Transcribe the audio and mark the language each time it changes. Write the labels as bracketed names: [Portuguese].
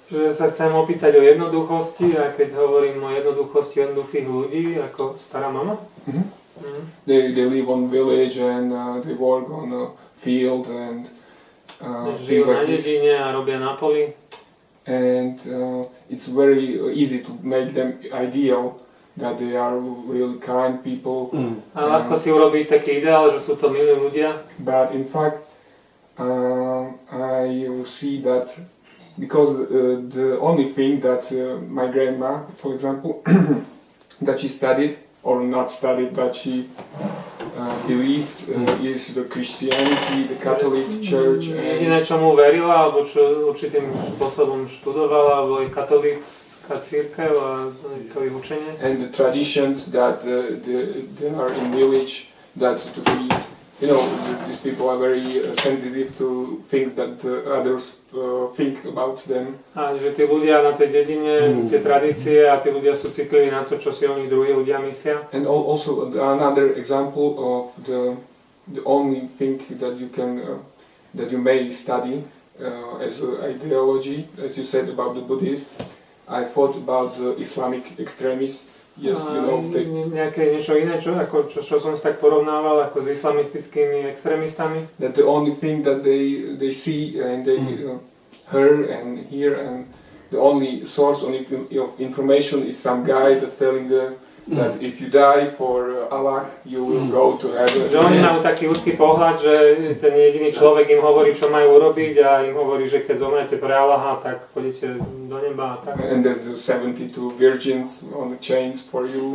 [Slovak] Že sa chcem opýtať o jednoduchosti, a keď hovorím o jednoduchosti jednoduchých ľudí, ako stará mama. Mm-hmm. [English] They live on village and they work on a field and [Slovak] žijú na dedine a robia na poli. [English] And it's very easy to make them ideal that they are really kind people. [Slovak] A ako si urobiť taký ideál, že sú to milí ľudia? [English] But in fact, I see that because the only thing that my grandma, for example, that she studied or not studied, but she believed is the Christianity, the Catholic Church. [Slovak] Jediné, čomu verila, alebo čo určitým spôsobom študovala, boli katolícka cirkev a to ich učenie. [English] And the traditions that they are in village, that to be, these people are very sensitive to things that others think about them. [Slovak] A že tí ľudia na tej dedine, tie tradície a tí ľudia sú citliví na to, čo si o nich druhí ľudia myslia. [English] And also another example of the only thing that you may study as an ideology, as you said about the Buddhist. I thought about the Islamic extremists. Yes, [Slovak] nejaké niečo iné, čo som si tak porovnával ako s islamistickými extrémistami. [English] That the only thing that they see and they hear and the only source of information is some guy that's telling them that if you die for Allah, you will go to heaven. [Slovak] Že oni majú taký úzky pohľad, že ten jediný človek im hovorí, čo majú urobiť a im hovorí, že keď zomrete pre Allaha, tak pôjdete do neba a tak. [English] And there's the 72 virgins on the chains for you.